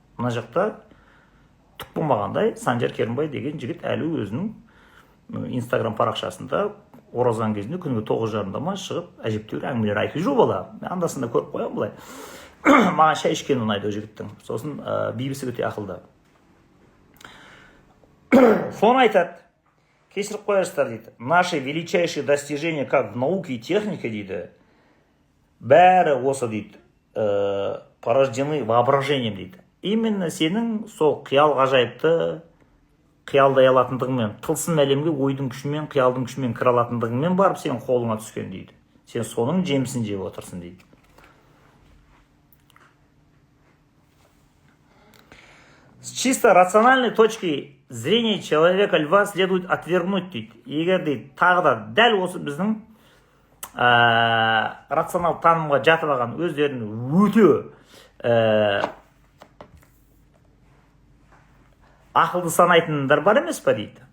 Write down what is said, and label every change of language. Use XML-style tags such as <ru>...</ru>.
<kk>Мына жақта түк болмағандай Санжар Керімбай деген жігіт әлі өзінің инстаграм парақшасында оразан кезінде күніге 9:30-да ма шығып әжептәуір әңгімелер айтып жүр бала. Андасында көріп қоямын былай. Маған шай ішкені ұнайды ол жігіттің. Сосын бейбісі өте ақылды. Соны айтады. Кешіріп қоярсыздар дейді.</kk> <ru>Наши величайшие достижения как в науке и технике</ru> <kk>дейді. Бәрі осы дейді.</kk> <ru>Порождены воображением</ru> <kk>дейді. Именно сенің сол қиял ғажайыпты қиялдай алатындығымен, тылсым әлемге ойдың күшімен, қиялдың күшімен кіре алатындығымен барып сен қолыңа түскен дейді. Сен соның жемісін жеп отырсың дейді.</kk> <ru>С чисто рациональной точки зрения человека льва следует отвергнуть</ru> <kk>дейді. Егер дейді, тағы да дәл осы біздің рационал танымға жатып алған өздерінің өте ақылды санайтындар бар емес па дейді.</kk>